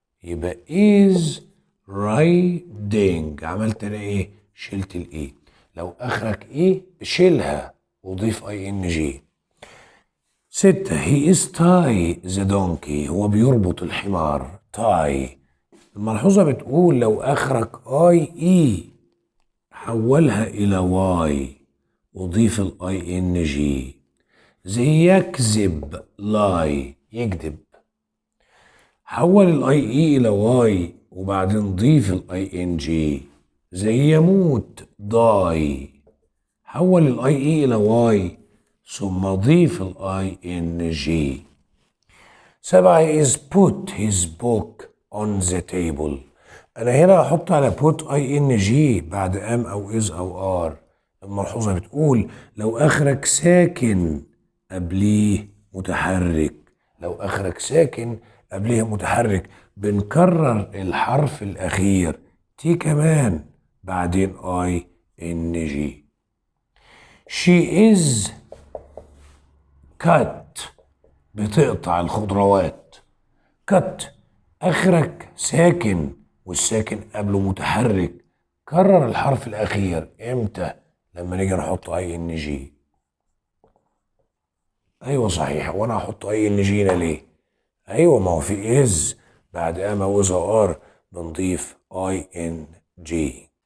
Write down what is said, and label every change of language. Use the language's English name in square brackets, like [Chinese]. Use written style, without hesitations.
[Arabic] يبقى [English] is riding [Arabic] عملت انا ايه؟ شلت الايه. لو اخرك ايه شيلها وضيف اي ان جي. [English] 6 he is tie the donkey [Arabic] هو بيربط الحمار. [English] tie. [Arabic] الملحوظة بتقول لو اخرك اي اي حولها الى واي وضيف الاي ان جي. زي يكذب لاي يكذب، حول الاي اي الى واي وبعدين ضيف الاي ان جي. زي يموت داي، حول الاي اي الى واي ثم ضيف الاي ان جي. [English] 7 is put his book on the table. [Arabic] انا هنا هحط على put اي ان جي بعد ام او از او ار. الملحوظة بتقول لو اخرك ساكن قبليه متحرك. لو اخرك ساكن قبليه متحرك بنكرر الحرف الاخير تي كمان بعدين اي ان جي. [English] she is cut [Arabic] بتقطع الخضروات. cut اخرك ساكن والساكن قبله متحرك، كرر الحرف الاخير امتى؟ لما نيجي نحط اي ان جي. ايوه صحيح، وانا هحط اي ان جي ليه؟ ايوه ما هو في از بعد اما وز ار بنضيف اي ان جي.